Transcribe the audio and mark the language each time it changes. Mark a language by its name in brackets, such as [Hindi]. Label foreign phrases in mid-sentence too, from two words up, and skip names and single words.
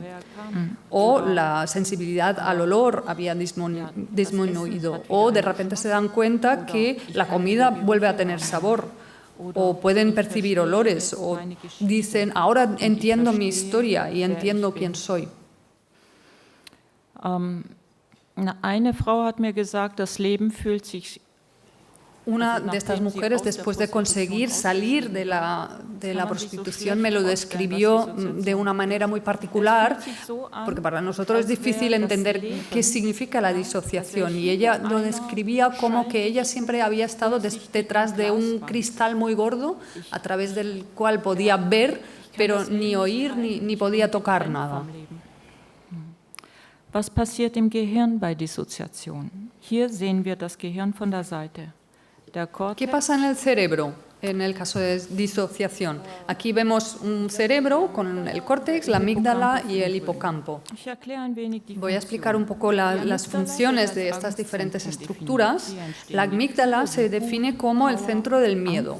[Spanish] O la sensibilidad al olor había disminuido. O de repente se dan cuenta que la comida vuelve a tener sabor. O pueden percibir olores, o dicen, ahora entiendo mi historia y entiendo quién soy. [German] Eine Frau hat mir gesagt, das Leben fühlt sich. [Spanish] Una de estas mujeres, después de conseguir salir de la prostitución, me lo describió de una manera muy particular, porque para nosotros es difícil entender qué significa la disociación. Y ella lo describía como que ella siempre había estado detrás de un cristal muy gordo, a través del cual podía ver, pero ni oír ni podía tocar nada. [German] Was passiert im Gehirn bei Dissoziation? Hier sehen wir das Gehirn von der Seite. [Spanish] ¿Qué pasa en el cerebro en el caso de disociación? Aquí vemos un cerebro con el córtex, la amígdala y el hipocampo. Voy a explicar un poco las funciones de estas diferentes estructuras. La amígdala se define como el centro del miedo.